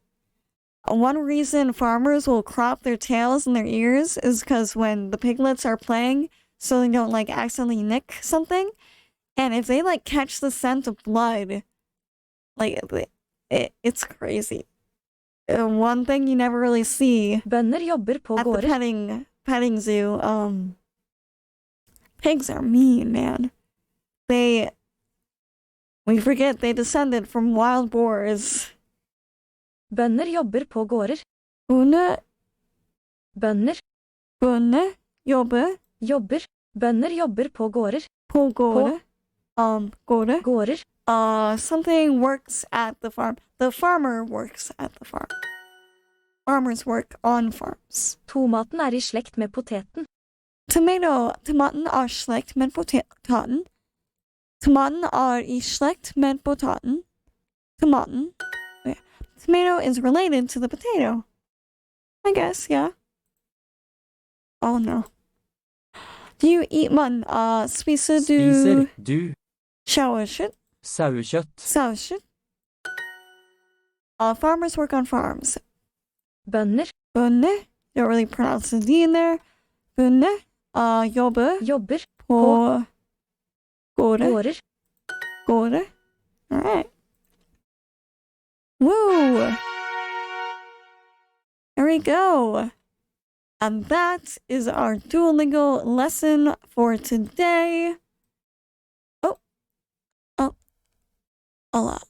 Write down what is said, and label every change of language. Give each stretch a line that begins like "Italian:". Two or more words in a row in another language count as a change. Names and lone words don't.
English: One reason farmers will crop their tails and their ears is because when the piglets are playing, so they don't like accidentally nick something. And if they like catch the scent of blood, like it's crazy. One thing you never really see
Norwegian: bønder jobber på
English: at the
Norwegian: gårder.
English: petting zoo, pigs are mean, man. We forget they descended from wild boars.
Norwegian: Bønder jobber på gårder. Bønder jobber jobber. Bønder jobber på gårder. på gårder. Gårder. Gårder.
English: Something works at the farm. The farmer works at the farm. Farmers work on farms.
Norwegian: Tomaten er i slekt med poteten. Tomaten er slekt med potaten. Tomaten er i slekt med potaten. Tomaten.
English: Okay. Tomato is related to the potato. I guess, yeah. Oh no. Do you eat mutton?
Norwegian: Spiser du sauerkraut? sauekjøtt?
English: Farmers work on farms.
Norwegian: Bønder Bønder.
English: Don't really pronounce the D in there.
Norwegian: Bønder. Jobber jobber på gårder. gårder. Gårder.
English: Alright. Woo! There we go. And that is our Duolingo lesson for today. Oh.